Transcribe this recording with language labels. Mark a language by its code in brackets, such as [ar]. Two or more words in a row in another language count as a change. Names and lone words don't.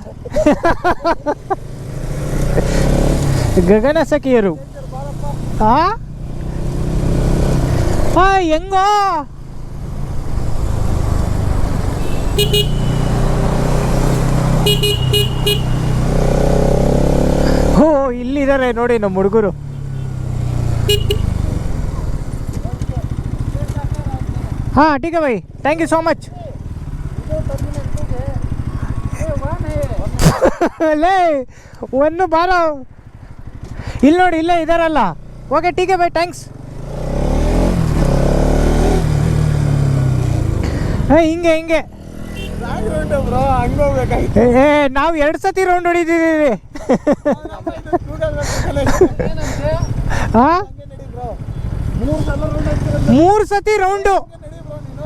[kn] ಗಗನ ಸಖಿಯರು. ಹೆಂಗೋ ಓ ಇಲ್ಲಿದ್ದಾರೆ ನೋಡಿ ನಮ್ಮ ಹುಡುಗರು. [hi] ठीक है भाई, [en] thank you so much. [kn] ಲೇ ಒಂದು ಬಾರ ಇಲ್ಲಿ ನೋಡಿ, ಇಲ್ಲೇ ಇದಾರಲ್ಲ. [hi] ಓಕೆ ठीक है भाई, [kn] ಥ್ಯಾಂಕ್ಸ್. ಹಿಂಗೆ ನಾವು 2 ಸತಿ ರೌಂಡ್ ಹೊಡಿತಿದ್ದೀವಿ. ಹಾ 3 ಸತಿ ರೌಂಡು.